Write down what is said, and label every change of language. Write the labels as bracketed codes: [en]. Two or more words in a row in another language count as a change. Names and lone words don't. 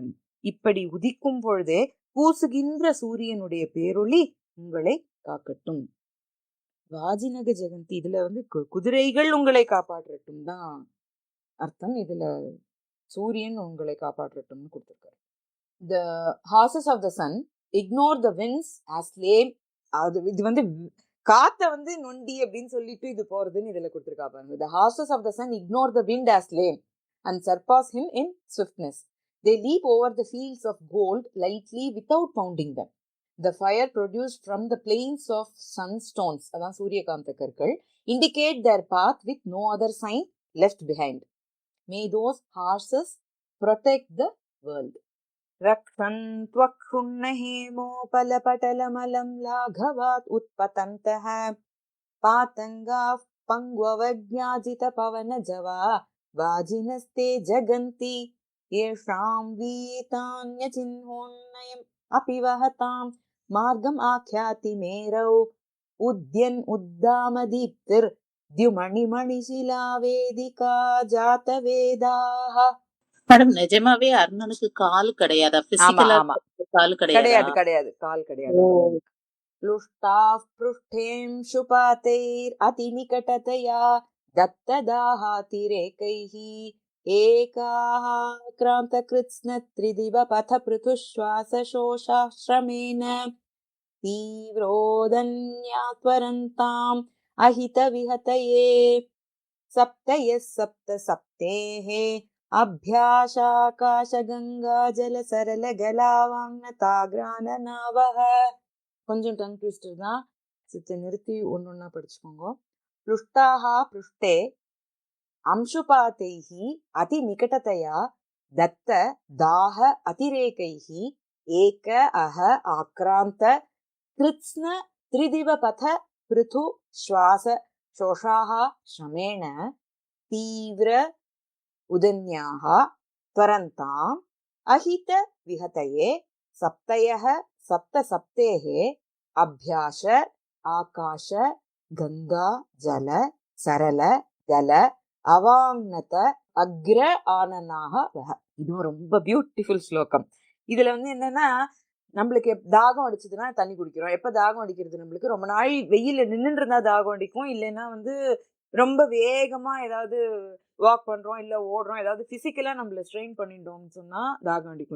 [ta] இப்படி உதிக்கும் பொழுதே பூசுகின்ற சூரியனுடைய பேரொளி உங்களை காக்கட்டும். [sa] वाजिनः जगन्ति, [ta] இதுல வந்து குதிரைகள் உங்களை காப்பாற்றட்டும் தான் அர்த்தம். இதுல சூரியன் உங்களை காப்பாற்றட்டும்னு கொடுத்திருக்காரு. [en] The horses of the sun ignore the winds as lame. [ta] இது வந்து காத்த வந்து நொண்டி அப்படின்னு சொல்லிட்டு இது போறதுன்னு இதுல கொடுத்திருக்கா பாருங்க. [en] The horses of the sun ignore the wind as lame and surpass him in swiftness. They leap over the fields of gold lightly without pounding them. The fire produced from the plains of sunstones, [ta] அதான் சூரியகாந்த கற்கள், [en] indicate their path with no other sign left behind. May those horses protect the world. [sa] रक्षन्त्वक्षुण्ण हेमोपलपटलमलं लाघवात् उत्पतन्तः पातङ्गाः पङ्गवज्ञाजितपवनजवा वाजिनस्ते जगन्ति येषां वीतान्यचिह्नोन्नयम् अपि वहतां मार्गम् आख्याति मेरौ उद्यन् उद्दामदीप्तिर्द्युमणिमणिशिला वेदिका जातवेदाः. [ta] மேடம் நிஜமாவே அர்ணனுக்கு கால் கிடையாதா? ஆமா பிசிக்கலா ஆமா கால் கிடையாதா? கிடையாது கிடையாது கால் கிடையாது. [sa] प्लुष्टाः पृष्ठेंशुपातैर् अतिनिकटतया दत्तदाहातिरेकैः एकाः क्रान्तकृत्स्नत्रिदिवपथपृथुश्वासशोषाश्रमेण तीव्रोदन्या त्वरन्ताम् अहितविहतये सप्तयः सप्त सप्तेः अभ्यासाकाशगङ्गाजलसरलगलावाङ्नताग्राननावः. [ta] கொஞ்சம் [en] tongue twister [ta] தான், சித்த நிறுத்தி ஒன்னொன்னா படிச்சுக்கோங்க. [sa] प्लुष्टाः पृष्ठे अंशुपातैः अति निकटतया दत्त दाह अतिरेकैः एक अह आक्रान्त कृत्स्न त्रिदिवपथ पृथु श्वास शोषाः श्रमेण तीव्र उदन्याः त्वरन्ताम् अहित विहतये सप्तयः सप्त सप्तेः अभ्यास आकाश गंगा जल सरल गल अवाङ्नत अग्र आननाः वह. [ta] இது ரொம்ப பியூட்டிஃபுல் ஸ்லோகம். இதுல என்னன்னா, நம்மளுக்கு தாகம் அடிச்சதுன்னா தண்ணி குடிக்கிறோம். எப்ப தாகம் அடிக்கிறது, நம்மளுக்கு ரொம்ப நாள் வெயில நின்றுட்டு இருந்தா தாகம் அடிக்கும், இல்லைன்னா ரொம்ப வேகமா ஏதாவது வாக் பண்றோம் இல்ல ஓடுறோம், ஏதாவது பிசிக்கலா நம்மள ஸ்ட்ரெயின் பண்ணிட்டோம்னு சொன்னா தாகம் அடிக்கும்.